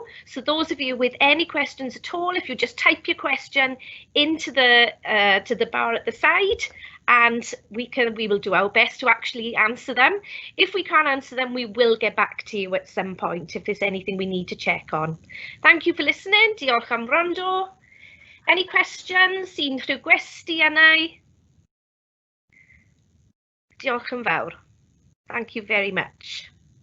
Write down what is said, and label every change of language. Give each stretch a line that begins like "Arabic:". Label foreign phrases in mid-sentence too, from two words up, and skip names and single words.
English: So those of you with any questions at all, if you just type your question into the to the bar at the side, and we will do our best to actually answer them. If we can't answer them, we will get back to you at some point if there's anything we need to check on. Thank you for listening.
Welsh: Diolch am wrando.
English: Any questions?
Welsh: Unrhyw gwesti yna? Diolch yn fawr.
English: Thank you very much.